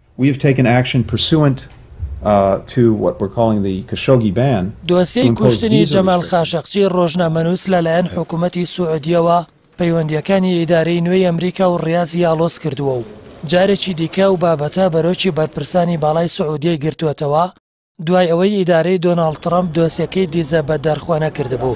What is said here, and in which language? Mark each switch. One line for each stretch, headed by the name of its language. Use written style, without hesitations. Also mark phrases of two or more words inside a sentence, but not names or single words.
English: We have taken action pursuant to what we're calling the Khashoggi ban.
Central Kurdish: دۆسیەی کوشتنی جەمال خاشقچی ڕۆژنامەنووس لەلایەن حکوومەتی سوعودیەوە پەیوەندیەکانی ئیدارەی نوێی ئەمریکا و ڕیازی ئاڵۆز کردووە و جارێکی دیکە و بابەتە بەرۆکی بەرپرسانی باڵای سوعودیە گرتووەتەوە دوای ئەوەی ئیدارەی دۆناڵد ترەمپ دۆسیەکەی دیزە بە دەرخوانە کردبوو.